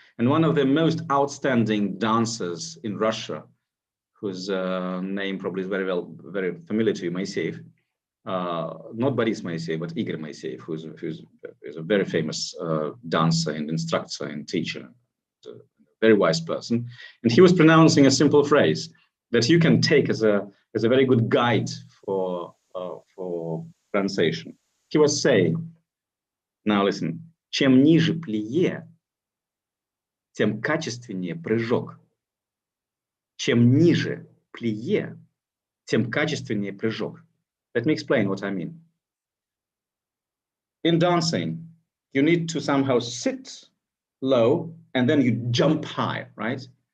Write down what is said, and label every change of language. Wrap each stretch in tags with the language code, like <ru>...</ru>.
<en>And one of the most outstanding dancers in Russia, whose name probably is very familiar to you, Moiseev, not Boris Moiseev, but Igor Moiseev, who's a very famous dancer and instructor and teacher, a very wise person. And he was pronouncing a simple phrase that you can take as a very good guide for pronunciation. He was saying, now listen,</en> <ru>чем ниже плие, тем качественнее прыжок. Чем ниже плие, тем качественнее прыжок.</ru> <en>Let me explain what I mean. In dancing, you need to somehow sit low and then you jump high, right?</en>